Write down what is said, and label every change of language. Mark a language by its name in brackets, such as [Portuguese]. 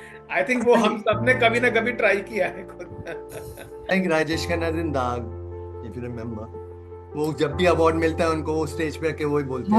[English] I think [Hindi] वो हम सबने कभी ना कभी ट्राई किया है खुद. [English] Like Rajesh Khanna in Daag, if you remember. [Hindi] वो जब भी अवार्ड मिलता है उनको वो स्टेज पे आके वही बोलते हैं,